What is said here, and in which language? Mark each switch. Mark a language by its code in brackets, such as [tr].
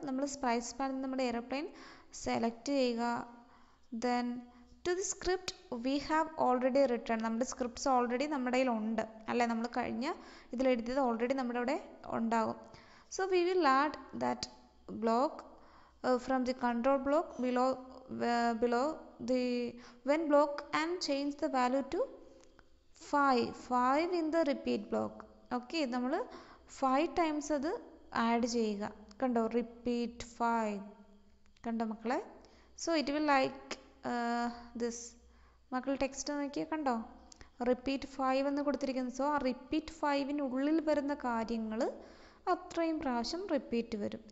[ml] നമ്മൾ sprites panel നമ്മുടെ airplane select ചെയ്യുക. [en] Then to the script we have already written. [ml] നമ്മുടെ സ്ക്രിപ്റ്റ്സ് ഓൾറെഡി നമ്മുടെ കയ്യിൽ ഉണ്ട് അല്ലേ? നമ്മൾ കഴിഞ്ഞ ഇതിലെഴുതിയത് ഓൾറെഡി നമ്മുടെ അവിടെ ഉണ്ടാകും. [en] So we will add that block from the control block below the when block and change the value to 5 in the repeat block. [ml] Okay, നമ്മൾ 5 times അത് ആഡ് ചെയ്യുക. കണ്ടോ, റിപ്പീറ്റ് 5. കണ്ടോ മക്കളെ? [en] So it will like this. [ml] മക്കൾ text നോക്കിയാൽ കണ്ടോ, repeat 5 എന്ന് കൊടുത്തിരിക്കുന്നത്. സോ ആ റിപ്പീറ്റ് 5-നുള്ളിൽ വരുന്ന കാര്യങ്ങൾ അത്രയും പ്രാവശ്യം റിപ്പീറ്റ് വരും.